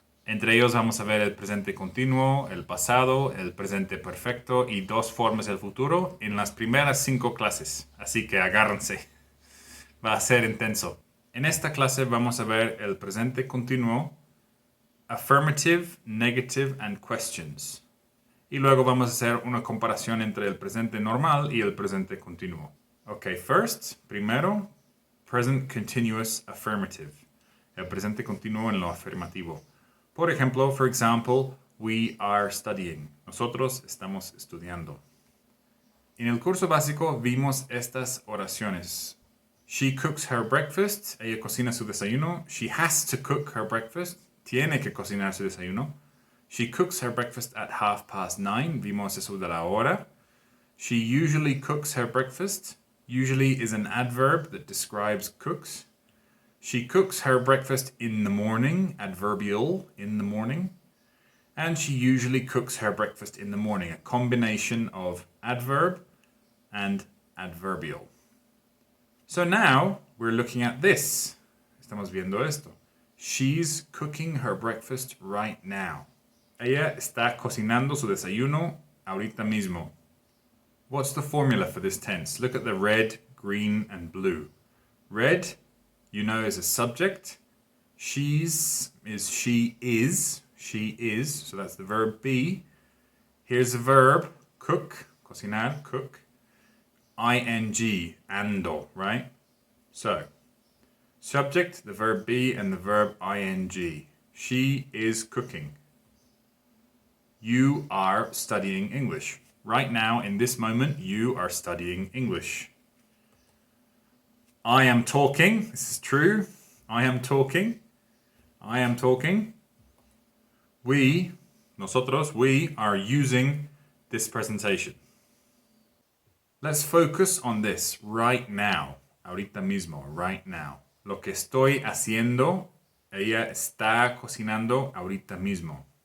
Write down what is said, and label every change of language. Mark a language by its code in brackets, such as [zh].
[es] Entre ellos vamos a ver el presente continuo, el pasado, el presente perfecto y dos formas del futuro en las primeras 5 clases. Así que agárrense. Va a ser intenso. En esta clase vamos a ver el presente continuo, [en] affirmative, negative and questions. [es] Y luego vamos a hacer una comparación entre el presente normal y el presente continuo. [en] Ok, primero, present continuous affirmative. [es] El presente continuo en lo afirmativo. Por ejemplo, [en] for example, we are studying. [es] Nosotros estamos estudiando. En el curso básico vimos estas oraciones. [en] She cooks her breakfast. [es] Ella cocina su desayuno. [en] She has to cook her breakfast. [es] Tiene que cocinar su desayuno. [en] She cooks her breakfast at 9:30. [es] Vimos eso de la hora. [en] She usually cooks her breakfast. Usually is an adverb that describes cooks. She cooks her breakfast in the morning, adverbial, in the morning. And she usually cooks her breakfast in the morning, a combination of adverb and adverbial. So now we're looking at this. [es] Estamos viendo esto. [en] She's cooking her breakfast right now. [es] Ella está cocinando su desayuno ahorita mismo. [en] What's the formula for this tense? Look at the red, green, and blue. Red, you know, is a subject. She's is she is. She is. So that's the verb be. Here's a verb, cook, cocinar, cook. ing, ando, right? So, subject, the verb be, and the verb ing. She is cooking. You are studying English. Right now, in this moment, you are studying English. I am talking. This is true. I am talking. I am talking. We, nosotros, we are using this presentation. Let's focus on this right now. [es] Ahorita mismo, [en] right now. [es] Lo que estoy haciendo, ella está cocinando ahorita mismo.